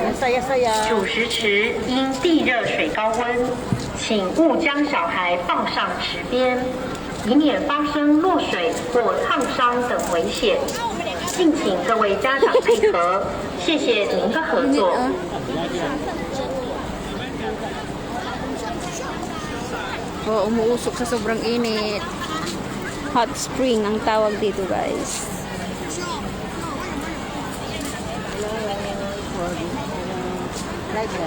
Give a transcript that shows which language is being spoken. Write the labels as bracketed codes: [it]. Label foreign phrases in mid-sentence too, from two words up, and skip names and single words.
[tl] Saya-saya. [zh] 主食池因地热水高温，请勿将小孩放上池边，以免发生落水或烫伤等危险。敬请各位家长配合，谢谢您的合作。 [tl] Oh, umuusok sa sobrang init. [en] Hot spring [tl] ang tawag dito, guys. Live yan.